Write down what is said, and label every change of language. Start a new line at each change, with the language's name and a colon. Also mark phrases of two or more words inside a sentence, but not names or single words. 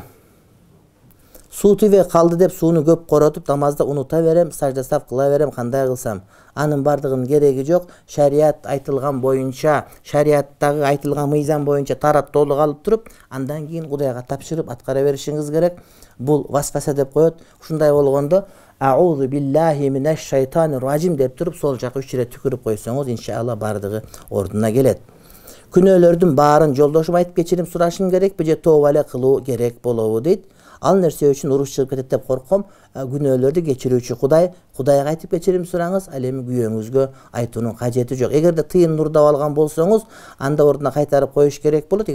Kyrgyz: Суу тийбей калды деп сууну көп коротуп, намазда унута берем, сажда саф кыла берем, кандай кылсам? Анын бардыгынын кереги жок. Шарият айтылган боюнча, шарияттагы айтылган мыйзам боюнча тараттуулук алып туруп, андан кийин Кудайга тапшырып аткара беришиңиз керек. Бул васваса деп коет. Ушундай болгондо
Arabic: أعوذ بالله من الشيطان الرجيم
Kyrgyz: деп туруп, сол жака 3 ирет түкүрүп койсоңуз, иншалла бардыгы ордуна келет. Күнөөлөрдүн баарын жолдошум айтып кечирим сурашым керекпи же тооба эле кылуу керек болобу дейт. Ал нерсе үчүн уруш чыгып кетет деп корком. Күнөөлөрдү кечирүүчү Кудайга айтып кечирим сураңыз. Ал эми күйөөңүзгө айтуунун кажети жок. Эгерде тыйын нурдап алган болсоңуз, анда ордуна кайтарып коюш керек болот.